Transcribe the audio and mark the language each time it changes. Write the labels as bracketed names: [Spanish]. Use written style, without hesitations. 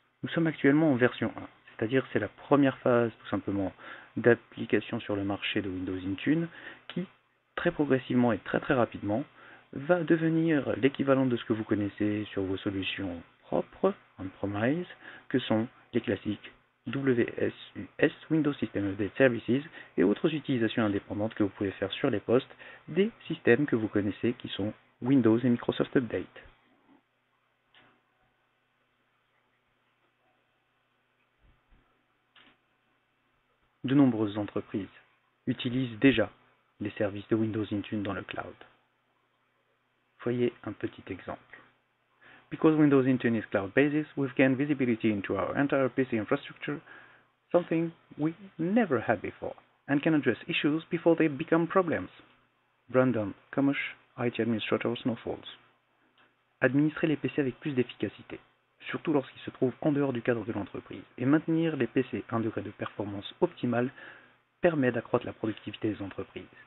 [French] Nous sommes actuellement en version 1, c'est-à-dire c'est la première phase tout simplement d'application sur le marché de Windows Intune qui, très progressivement et très rapidement, va devenir l'équivalent de ce que vous connaissez sur vos solutions propres, on-premise, que sont les classiques WSUS, Windows System Update Services, et autres utilisations indépendantes que vous pouvez faire sur les postes des systèmes que vous connaissez qui sont Windows et Microsoft Update. De nombreuses entreprises utilisent déjà les services de Windows Intune dans le cloud. Voyez un petit exemple. [English] Because Windows Intune is cloud-based, we've gained visibility into our entire PC infrastructure, something we never had before, and can address issues before they become problems. Brandon Kamush, IT Administrator Snowfalls. [French] Administrer les PC avec plus d'efficacité, surtout lorsqu'ils se trouvent en dehors du cadre de l'entreprise, et maintenir les PC à un degré de performance optimal permet d'accroître la productivité des entreprises.